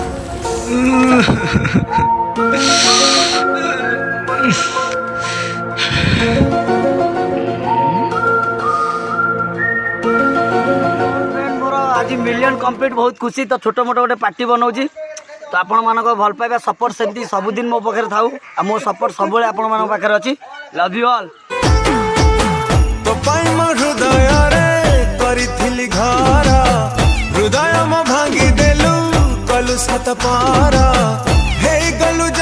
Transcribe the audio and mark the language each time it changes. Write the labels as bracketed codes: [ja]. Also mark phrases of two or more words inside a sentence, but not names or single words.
[or] ମୋର ଆଜି [en] million complete [or] ବହୁତ ଖୁସି ତ ଛୋଟ ମୋଟ ଗୋଟେ ପାର୍ଟି ବନାଉଛି ତ ଆପଣମାନଙ୍କ ଭଲ ପାଇବା ସପୋର୍ଟ ସେମିତି ସବୁଦିନ ମୋ ପାଖରେ ଥାଉ ଆଉ ମୋ ସପୋର୍ଟ ସବୁବେଳେ ଆପଣମାନଙ୍କ ପାଖରେ ଅଛି [en] love you all [or] ତୋ ପାଇ ମୋ ହୃଦୟ କରିଥିଲି ଘର ହୃଦୟ ମୋ ଭାଙ୍ଗି ଦେଲୁ କଲୁ ସତ ପାର ହେ